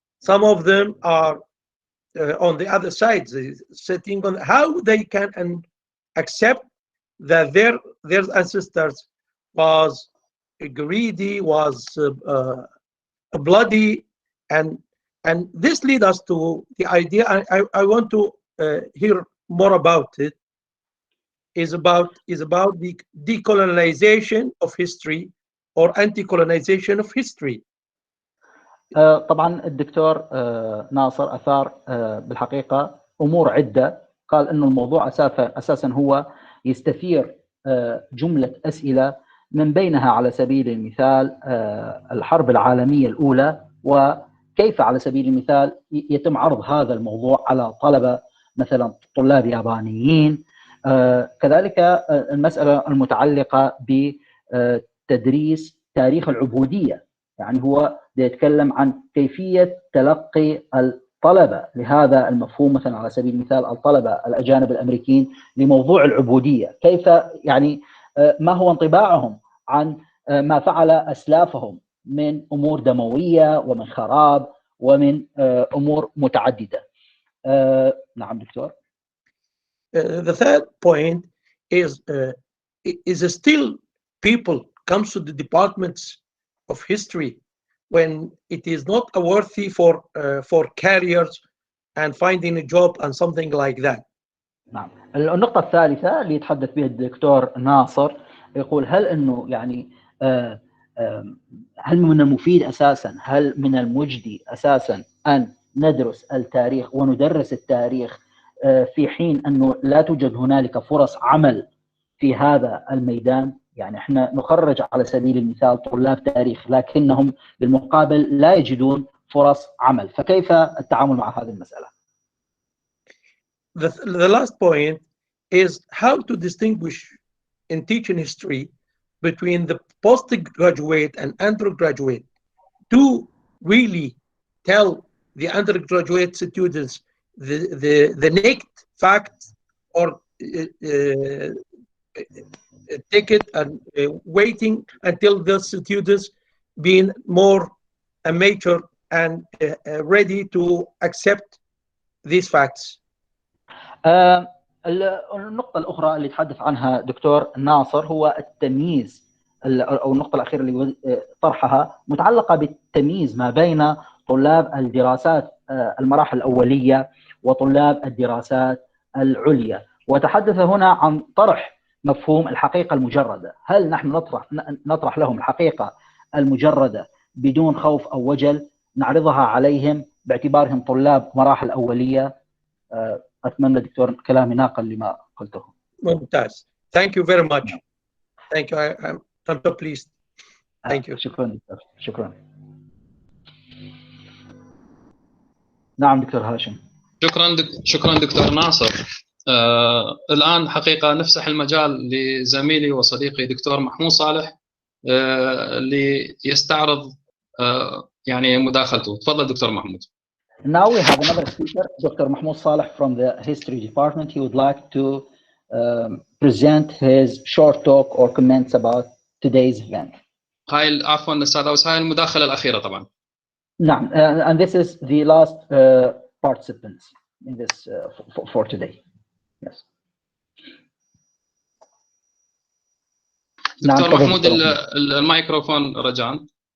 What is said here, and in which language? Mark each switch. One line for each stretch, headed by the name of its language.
English: Some of them are on the other side, sitting on how they can accept that their ancestors was greedy, was bloody, and this leads us to the idea I want to hear more about it. Is about the decolonization of history or anti-colonization of history.
Arabic: طبعا الدكتور ناصر أثار بالحقيقة أمور عدة. قال أنه الموضوع أساسا هو يستثير جملة أسئلة، من بينها على سبيل المثال الحرب العالمية الأولى، وكيف على سبيل المثال يتم عرض هذا الموضوع على طلبة مثلا طلاب يابانيين. كذلك المسألة المتعلقة بتدريس تاريخ العبودية، يعني هو يتكلم عن كيفية تلقي الطلبة لهذا المفهوم، مثلا على سبيل المثال الطلبة الأجانب الأمريكيين لموضوع العبودية، كيف يعني ما هو انطباعهم عن ما فعل أسلافهم من أمور دموية ومن خراب ومن أمور متعددة. نعم دكتور.
English: The third point is still people comes to the departments of history when it is not worthy for careers and finding a job and something like that.
Arabic: نعم. النقطة الثالثة اللي يتحدث بها الدكتور ناصر يقول هل انه يعني هل من المفيد اساسا، هل من المجدي اساسا ان ندرس التاريخ وندرس التاريخ في حين انه لا توجد هنالك فرص عمل في هذا الميدان؟ يعني احنا نخرج على سبيل المثال طلاب تاريخ لكنهم بالمقابل لا يجدون فرص عمل، فكيف التعامل مع هذه المسألة؟
English: The last point is how to distinguish in teaching history between the postgraduate and undergraduate to really tell the undergraduate students the naked facts or take it and waiting until the students being more mature and ready to accept these facts.
Arabic: النقطة الأخرى اللي تحدث عنها دكتور ناصر هو التمييز، أو النقطة الأخيرة اللي طرحها متعلقة بالتمييز ما بين طلاب الدراسات المراحل الأولية وطلاب الدراسات العليا، وتحدث هنا عن طرح مفهوم الحقيقة المجردة. هل نحن نطرح لهم الحقيقة المجردة بدون خوف أو وجل، نعرضها عليهم باعتبارهم طلاب مراحل أولية؟ أتمنى دكتور كلامي ناقل لما قلته. ممتاز.
English: Thank you very much. Thank you. I'm so pleased. Thank you.
Arabic: شكرا دكتور. شكرا. نعم دكتور هاشم. شكرا دكتور ناصر. الآن حقيقة نفسح المجال لزميلي وصديقي دكتور محمود صالح ليستعرض يعني مداخلته. تفضل دكتور محمود.
English: Now we have another speaker, Dr. Mahmoud Saleh from the History Department. He would like to present his short talk or comments about today's event.
Arabic: هاي عفوا السادة هاي المداخلة الأخيرة طبعا. نعم,
English: and this is the last participants. in this for today. Yes.
Arabic: دكتور محمود الميكروفون رجعان.